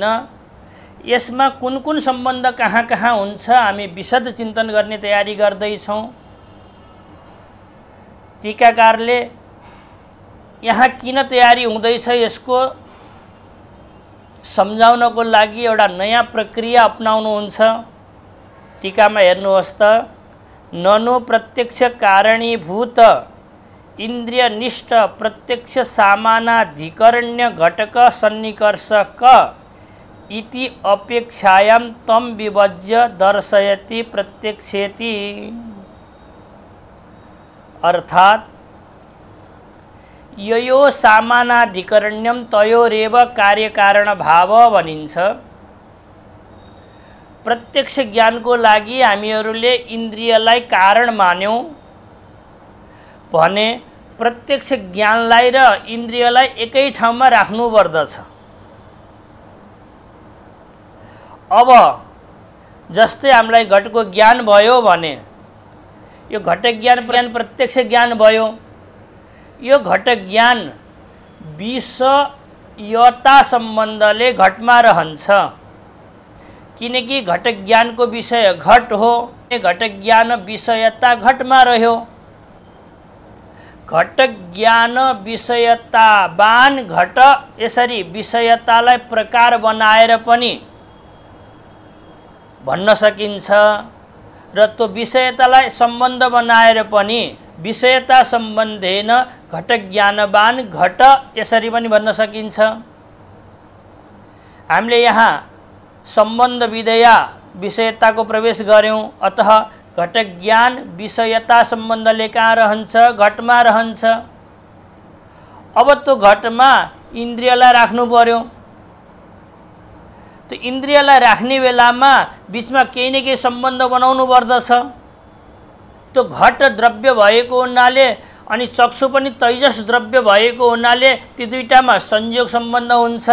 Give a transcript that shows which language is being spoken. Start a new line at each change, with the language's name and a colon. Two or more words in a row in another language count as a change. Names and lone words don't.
Nepali: यसमा कुन कुन सम्बन्ध कहाँ कहाँ हुन्छ हामी विशद चिन्तन गर्ने तयारी गर्दैछौँ। टीकाकारले यहाँ किन तयारी हुँदैछ यसको सम्झाउनको लागि एउटा नयाँ प्रक्रिया अपनाउनुहुन्छ। टीकामा हेर्नुहोस् त,
Sanskrit: ननु प्रत्यक्ष कारणीभूत इन्द्रियनिष्ठ प्रत्यक्ष सामानाधिकरण्य घटक सन्निकर्षक इति अपेक्षायां तम विभज्य दर्शयति प्रत्यक्षेति। अर्थात ययो सामानाधिकरण्यम तयोरेव कार्यकारण भाव भनिन्छ।
Nepali: प्रत्यक्ष ज्ञानको लागि हामीहरूले इन्द्रियलाई कारण मान्यौं भने प्रत्यक्ष ज्ञानलाई र इन्द्रियलाई एकै ठाउँमा राख्नुपर्दछ। अब जस्तै हामीलाई घटको ज्ञान भयो भने यो घट ज्ञान प्रत्यक्ष ज्ञान भयो। यो घट ज्ञान विषयता सम्बन्धले घटमा रहन्छ, किनकि घट ज्ञानको विषय घट हो। घट ज्ञान विषयता घटमा रह्यो।
Sanskrit: घट ज्ञान विषयतावान घट
Nepali: यसरी विषयतालाई प्रकार बनाएर पनि भन्न सकिन्छ र त्यो विषयतालाई सम्बन्ध बनाएर पनि
Sanskrit: विषयता सम्बन्धेन घट ज्ञानवान घट
Nepali: यसरी पनि भन्न सकिन्छ। हामीले यहाँ सम्बन्ध विधेया विषयताको प्रवेश गर्यौं, अतः घट ज्ञान विषयता सम्बन्धले कहाँ रहन्छ? घटमा रहन्छ। अब त्यो घटमा इन्द्रियलाई राख्नु पर्यो। त्यो इन्द्रियलाई राख्ने बेलामा बीचमा केही न केही सम्बन्ध बनाउनु पर्दछ। त्यो घट द्रव्य भएको हुनाले अनि चक्षु पनि तैजस द्रव्य भएको हुनाले ती दुईटामा संयोग सम्बन्ध हुन्छ।